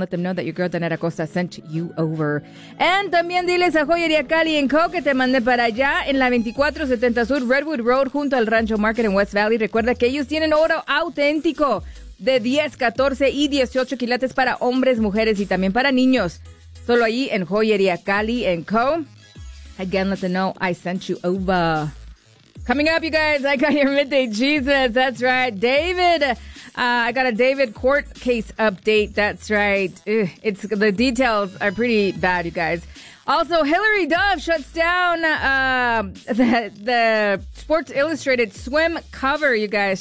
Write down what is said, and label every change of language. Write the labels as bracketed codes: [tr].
[en] Let them know that your girl Danette Acosta sent you over. [es] And también diles a Joyería Cali & Co. que te mande para allá en la 2470 Sur Redwood Road junto al Rancho Market en West Valley. Recuerda que ellos tienen oro auténtico de 10, 14 y 18 quilates para hombres, mujeres y también para niños. Solo ahí en Joyería Cali & Co. [en] Again, let them know I sent you over. Coming up, you guys, I got your Midday Jesus. That's right. David, I got a David court case update. That's right. It's the details are pretty bad, you guys. Also, Hillary Duff shuts down the Sports Illustrated swim cover, you guys.